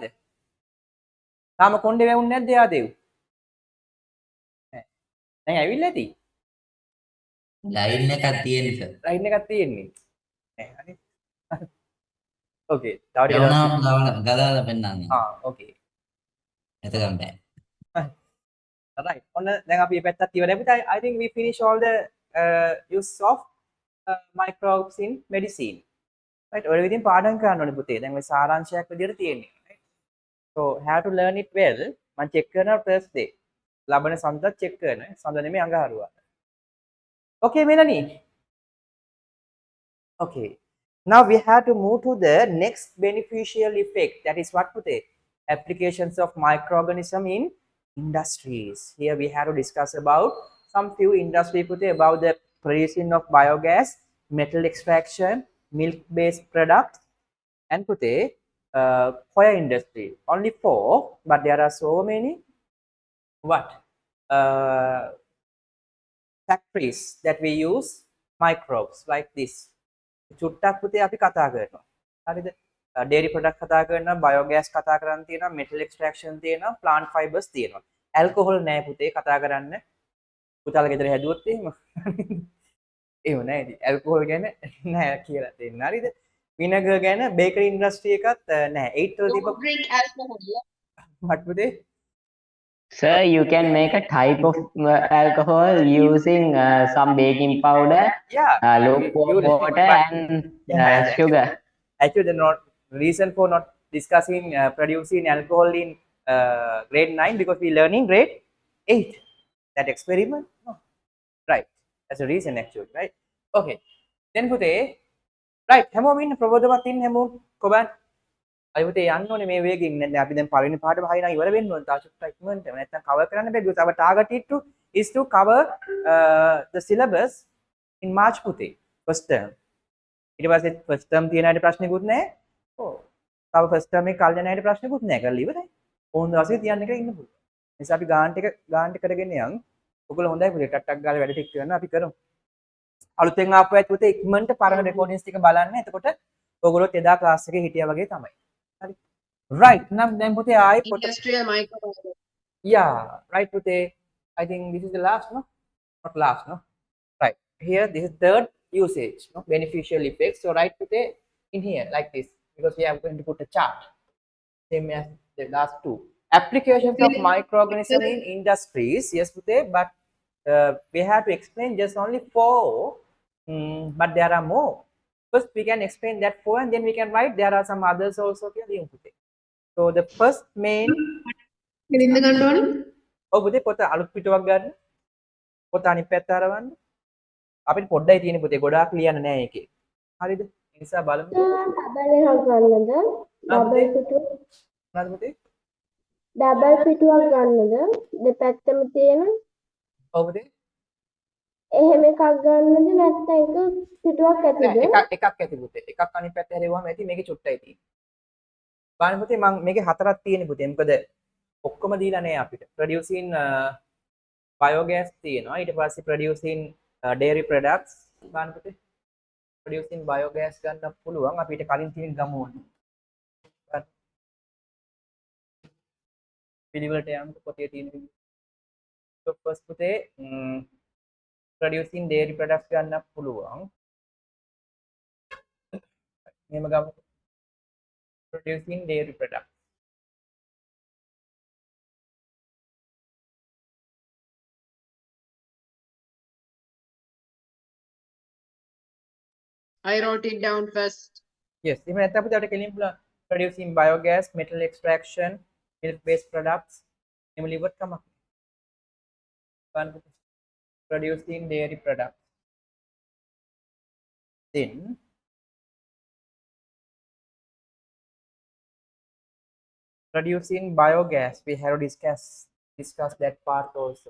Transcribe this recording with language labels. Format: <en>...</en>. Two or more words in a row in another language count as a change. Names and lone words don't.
<si>තාම කොණ්ඩේ වැවුන්නේ නැද්ද යා දෙව්? දැන් ඇවිල්ලා ඇති. ලයින් එකක් තියෙන සර්. ලයින් එකක් තියෙන්නේ. නෑ හරි. okay. තව ටික යවනවා ගදාලා පෙන්නන්න.</si> <en>okay.</en> <si>එතකම් බෑ. right. ඔන්න දැන් අපි මේ පැත්තත් ඉවරයි පුතේ.</si> <en>I think we finish all the use of microbes in medicine. right.</en> <si>ඔය විදිහින් පාඩම් කරන්න ඕනේ පුතේ. දැන් මේ සාරාංශයක් විදියට තියෙන්නේ.</si> <en>right. so have to learn it well.</en> <si>මම check කරනවා</si> <en>first day.</en> <si>ලබන සඳුදා check කරන. සඳුදා නෙමෙයි අඟහරුවා.</si> <en>okay Melanie. okay. Now we have to move to the next beneficial effect. That is what putte? Applications of microorganism in industries. Here we have to discuss about some few industry putte about the producing of biogas, metal extraction, milk-based products, and putte coir industry. Only 4, but there are so many what factories that we use microbes like this.</en> <si>චුට්ටක් පුතේ අපි කතා කරනවා. හරිද?</si> <en>dairy product</en> <si>කතා කරනවා, biogas කතා කරන් තියෙනවා,</si> <en>metal extraction</en> <si>තියෙනවා,</si> <en>plant fibers</en> <si>තියෙනවා. alcohol නෑ පුතේ කතා කරන්න. පුතාලා ගෙදර හැදුවොත් එහෙම. එහෙම නෑ ඉතින්. alcohol ගැන නෑ කියලා දෙන්න. හරිද? vinegar ගැන</si> <en>bakery industry</en> <si>එකත් නෑ. 8 වල තිබ්බ</si> <en>drink alcohol. what පුතේ? Sir, you can make a type of alcohol using some baking powder, Yeah. lukewarm water, and sugar. Actually, the not reason for not discussing producing alcohol in grade 9 because we learning grade 8. That experiment, no. Right? That's the reason actually, right? Okay. Then පුතේ, right?</en> <si>හැමෝම ඉන්න ප්‍රබෝධවත් ඉන්න හැමෝම කොබන්. අය පුතේ යන්න ඕනේ මේ වේගෙන්. දැන් අපි දැන් පළවෙනි පාඩම හයිනා ඉවර වෙන්න ඕනේ. තා චුට්ටක් ඉක්මනට. නැත්නම් cover කරන්න බෑ.</si> <en>because our target is to cover the syllabus in March පුතේ. first term.</en> <si>ඊට පස්සේ</si> <en>first term</en> <si>තියෙන අයට ප්‍රශ්නකුත් නැහැ. ඔව්. තව</si> <en>first term</en> <si>එකේ කල් යන අයට ප්‍රශ්නකුත් නැහැ. කරලා ඉවරයි. ඕන දවසේ තියන්න කියලා ඉන්න පුළුවන්. ඒ නිසා අපි ගාන්ට් එක කරගෙන යන්. ඔයගොල්ලෝ හොඳයි පුතේ ටක් ගාලා වැඩ ටික කරන්න අපි කරමු. අලුතෙන් ආපු අයත් පුතේ ඉක්මනට පරණ රෙකෝඩින්ග්ස් ටික බලන්න. එතකොට ඔයගොල්ලෝත් එදා ක්ලාස් එකේ හිටියා වගේ තමයි. හරි. right. නම් දැන් පුතේ ආයි පොත</si> <en>Industrial microorganisms. yeah, right පුතේ. I think this is the last, no? Not last, no? Right. Here this is third usage, no? Beneficial effects. So right putte in here like this because we are going to put a chart same as the last two. Applications of microorganism in industries, yes putte, but we have to explain just only 4, but there are more. First we can explain that 4 and then we can write there are some others also here putte. So the first main</en> <si>ඉරින්ද ගන්න ඕනේ. ඔව් පුතේ පොත අලුත් පිටුවක් ගන්න. පොත අනිත් පැත්ත අරවන්න. අපිට පොඩ්ඩයි තියෙන්නේ පුතේ ගොඩාක් ලියන්න නෑ ඒකේ. හරිද? ඒ නිසා බලමු. Double එකක් ගන්නද? Double පිටුව. මොනවද පුතේ? Double පිටුවක් ගන්නද? දෙපැත්තම තියෙන. ඔව් පුතේ. එහෙම එකක් ගන්නද නැත්නම් එක පිටුවක් ඇතිද? නෑ එකක් ඇති පුතේ. එකක් අනිත් පැත්ත හැරෙවුවාම ඇති මේකේ චුට්ටයි තියෙන්නේ. බලන්න පුතේ මම මේකේ 4ක් තියෙන්නේ පුතේ. මොකද ඔක්කොම දීලා නෑ අපිට.</si> <en>producing biogas</en> <si>තියෙනවා. ඊට පස්සේ</si> <en>producing dairy products</en> <si>බලන්න පුතේ.</si> <en>producing biogas</en> <si>ගන්න පුළුවන්. අපිට කලින් තියෙන ගමු ඕනේ. පිළිවෙලට යන්න පොතේ තියෙන විදිහ.</si> <en>so first</en> <si>පුතේ</si> <en>producing dairy products</en> <si>ගන්න පුළුවන්. මෙහෙම ගමු.</si> <en>producing dairy products. I wrote it down first. Yes,</en> <si>එහෙම නැත්නම් අපිට කෙලින් පුළුවන්</si> <en>producing biogas, metal extraction, milk based products.</en> <si>එහෙම liver කමක්.</si> <en>Producing dairy products. Then producing biogas, we have discuss that part also.</en>